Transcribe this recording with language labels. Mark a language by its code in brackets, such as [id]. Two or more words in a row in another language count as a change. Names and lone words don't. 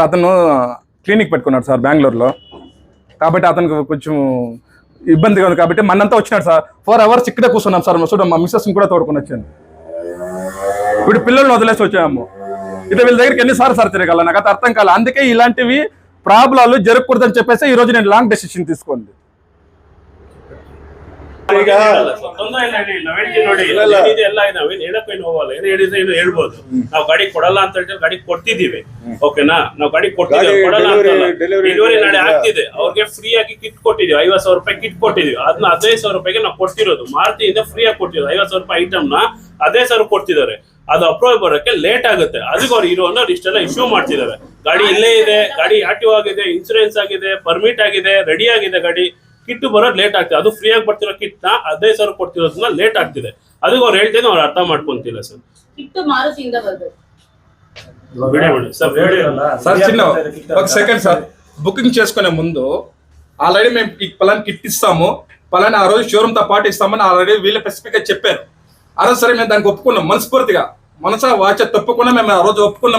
[te] అతను క్లినిక్ పెట్టుకున్నాడు సార్ బెంగళూరులో. కాబట్టి అతనికి కొంచెం ఇబ్బందిగా ఉంది కాబట్టి మనంతా వచ్చినాడు సార్. 4 hours ఇక్కడే కూర్చున్నాం సార్. చూడండి మా మిస్సెస్ని కూడా తోడుకొని వచ్చాను. ఇప్పుడు పిల్లల్ని వదిలేసి వచ్చాము. ఇట్లా వీళ్ళ దగ్గరికి ఎన్నిసార్లు సార్ తిరగాల, నాకు అది అర్థం కాలే. అందుకే ఇలాంటివి ప్రాబ్లాలు జరగకూడదని చెప్పేసి ఈ రోజు నేను [en] long decision [te] తీసుకుంది. [kn] ಈಗ ನೋಡಿ ಎಲ್ಲ ನಾವೇನ್ ಹೇಳಕ್ಕೇನು ಹೋಗಲ್ಲ, ಏನ್ ಹೇಳಿದ್ರೆ ಹೇಳ್ಬೋದು. ನಾವು ಗಾಡಿ ಕೊಡಲ್ಲ ಅಂತ ಹೇಳಿದ್ರೆ ಗಾಡಿ ಕೊಡ್ತಿದೀವಿ, ಓಕೆನಾ? ನಾವು ಗಾಡಿ ಕೊಡ್ತಿದ್ದೀವಿ, ಕೊಡಲ್ಲ ಅಂತ ಡೆಲಿವರಿ ನಾಳೆ ಆಗ್ತಿದೆ. ಅವ್ರಿಗೆ ಫ್ರೀ ಆಗಿ ಕಿಟ್ ಕೊಟ್ಟಿದೀವಿ, 50,000 ರೂಪಾಯಿ ಕಿಟ್ ಕೊಟ್ಟಿದೀವಿ. ಅದನ್ನ 15,000 ರೂಪಾಯಿಗೆ ನಾವು ಕೊಡ್ತಿರೋದು. ಮಾರುತಿಯಿಂದ ಫ್ರೀ ಆಗಿ ಕೊಟ್ಟಿರೋದು 50,000 ರೂಪಾಯಿ ಐಟಮ್ ನ 15,000 ಕೊಡ್ತಿದ್ದಾರೆ. ಅದು ಅಪ್ರೂವ್ ಬರೋಕ್ಕೆ ಲೇಟ್ ಆಗುತ್ತೆ. ಅದಕ್ಕೆ ಅವ್ರು ಇರೋನವ್ರು ಇಷ್ಟೆಲ್ಲ ಇಶ್ಯೂ ಮಾಡ್ತಿದ್ದಾರೆ. ಗಾಡಿ ಇಲ್ಲೇ ಇದೆ, ಗಾಡಿ ಆಕ್ಟಿವ್ ಆಗಿದೆ, ಇನ್ಸೂರೆನ್ಸ್ ಆಗಿದೆ, ಪರ್ಮಿಟ್ ಆಗಿದೆ, ರೆಡಿ ಆಗಿದೆ, ಗಾಡಿ ಕಿಟ್ ಬರೋದು ಲೇಟ್ ಆಗ್ತದೆ. ಅದು ಫ್ರೀ ಆಗಿ ಬರ್ತಿರೋ ಕಿಟ್ ನ 15,000 ಕೊಡ್ತಿರೋದ್ರಿಂದ ಲೇಟ್ ಆಗ್ತಿದೆ. ಅದಕ್ಕೆ ಅವ್ರು ಹೇಳ್ತಿದ್ರೆ ಅವ್ರು ಅರ್ಥ ಮಾಡ್ಕೊಂತಿಲ್ಲ ಸರ್. ಕಿಟ್ಟು ಮಾರುತಿಯಿಂದ ಬರ್ಬೇಕು. [te] సార్ చిన్న ఒక సెకండ్ సార్, బుకింగ్ చేసుకునే ముందు ఆల్రెడీ మేము ఈ పలానా కిట్ ఇస్తాము, పలానా ఆ రోజు షోరూమ్ తో పాటు ఇస్తామని ఆల్రెడీ వీళ్ళు స్పెసిఫిక్ గా చెప్పారు. ఆ రోజు సరే మేము దానికి ఒప్పుకున్నాం, మనస్ఫూర్తిగా మనసా వాచ తప్పకుండా మేము ఆ రోజు ఒప్పుకున్నాం.